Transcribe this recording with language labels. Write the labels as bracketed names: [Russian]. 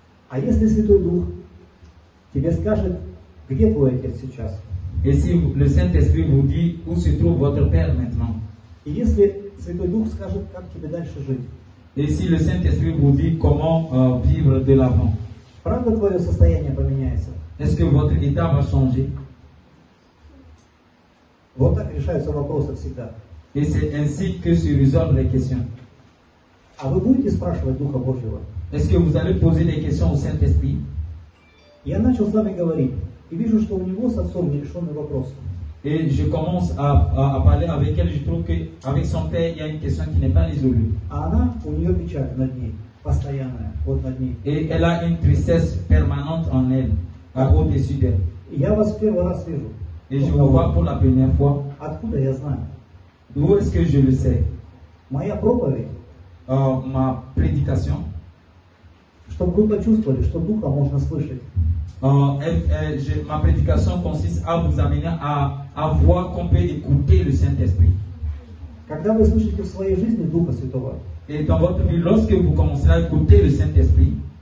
[Russian] А если Святой Дух тебе скажет, где твой отец сейчас? [French] Et si le Saint-Esprit vous dit où se trouve votre Père maintenant? [Russian] И если Святой Дух скажет, как тебе дальше жить? [French] Et si le Saint-Esprit vous dit comment vivre de l'avant? [Russian] Правда твое состояние поменяется? [French] Est-ce que votre état va changer? [Russian] Вот так решаются вопросы всегда. [French] Et c'est ainsi que se résolvent les questions. [Russian] А вы будете спрашивать Духа Божьего? [French] Est-ce que vous allez poser des questions au Saint-Esprit? [Russian] Я начал с вами говорить, и вижу, что у него с отцом нерешенный вопрос. [French] Et je commence à parler avec elle, je trouve qu'avec son père, il y a une question qui n'est pas résolue. [Russian] А она, у нее печаль над ней, постоянная, вот над ней. [French] Et elle a une tristesse permanente en elle, au-dessus d'elle. [Russian] И я вас в первый раз вижу. [French] Et je vous vois pour la première fois. [Russian] Откуда я знаю? [French] D'où est-ce que je le sais? [Russian] Моя проповедь, [French] Ma prédication, [Russian] чтобы вы почувствовали, что Духа можно слышать. [French] ma prédication consiste à vous amener à voir qu'on peut écouter le Saint-Esprit. [Russian] Когда вы слышите в своей жизни Духа Святого, [French] Et dans votre vie, lorsque vous commencerez à écouter le Saint-Esprit,